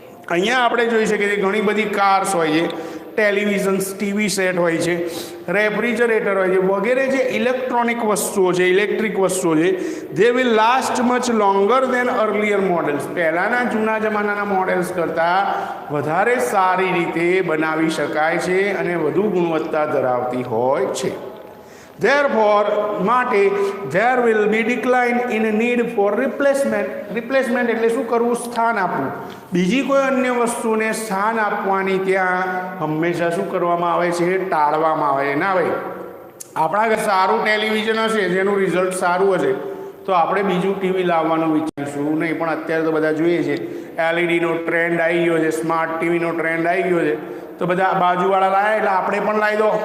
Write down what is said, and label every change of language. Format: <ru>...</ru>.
<gu>અહીંયા આપણે જોઈ શકીએ છીએ ઘણી બધી કાર્સ હોય છે, ટેલિવિઝન્સ, ટીવી સેટ હોય છે, રેફ્રિજરેટર હોય છે, વગેરે જે ઇલેક્ટ્રોનિક વસ્તુઓ છે, ઇલેક્ટ્રિક વસ્તુઓ છે,</gu> <en>They will last much longer than earlier models.</en> <gu>પહેલાંના જૂના જમાનાના મોડેલ્સ કરતાં વધારે સારી રીતે બનાવી શકાય છે અને વધુ ગુણવત્તા ધરાવતી હોય છે.</gu> <en>Therefore, માટે there will be decline in need for replacement.</en> <gu>Replacement એટલે શું કરવું? સ્થાન આપવું. બીજી કોઈ અન્ય વસ્તુને સ્થાન આપવાની ત્યાં હંમેશા શું કરવામાં આવે છે? ટાળવામાં આવે છે. ના ભાઈ, આપણા ઘરે સારું ટેલિવિઝન હશે, જેનું રિઝલ્ટ સારું હશે, તો આપણે બીજું ટીવી લાવવાનું વિચારીશું નહીં. પણ અત્યારે તો બધા જોઈએ છે એલઈડીનો ટ્રેન્ડ આવી ગયો છે, સ્માર્ટ ટીવીનો ટ્રેન્ડ આવી ગયો છે, તો બધા બાજુવાળા લાવ્યા એટલે આપણે પણ લાવી દો.</gu>